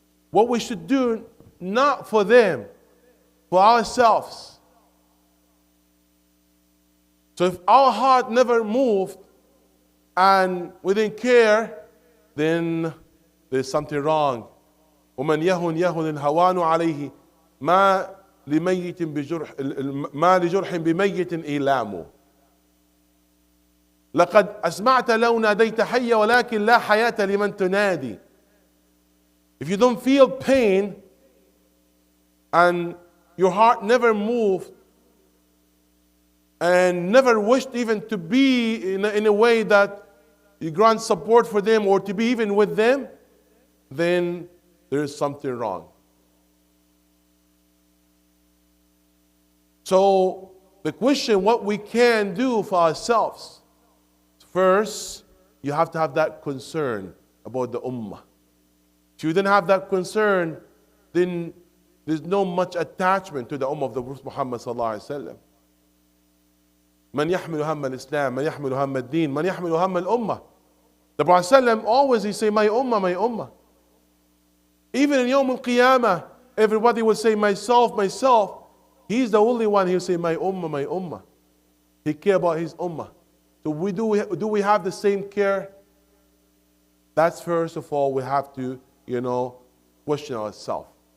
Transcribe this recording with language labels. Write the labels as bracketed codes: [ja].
[en] What we should do, not for them, for ourselves. So if our heart never moved and we didn't care, then there's something wrong. [ar] ومن يهن يهن الهوان عليه ما لميت بجرح ما لجرح بميت إيلام. لقد أسمعت لو ناديت حي ولكن لا حياة لمن تنادي. [en] If you don't feel pain and your heart never moved and never wished even to be in a way that you grant support for them or to be even with them, then there is something wrong. So the question, what we can do for ourselves. First, you have to have that concern about the ummah. If you didn't have that concern, then there's no much attachment to the ummah of the Prophet Muhammad sallallahu alaihi wasallam. [ar] من يحمل هم الإسلام من يحمل هم الدين من يحمل هم الأمة. [en] The Prophet sallam always he say my ummah, my ummah. Even in Yawm al-Qiyamah, everybody will say myself, myself. He's the only one he'll say my ummah, my ummah. He care about his ummah. So do we have the same care? That's first of all we have to, question ourselves.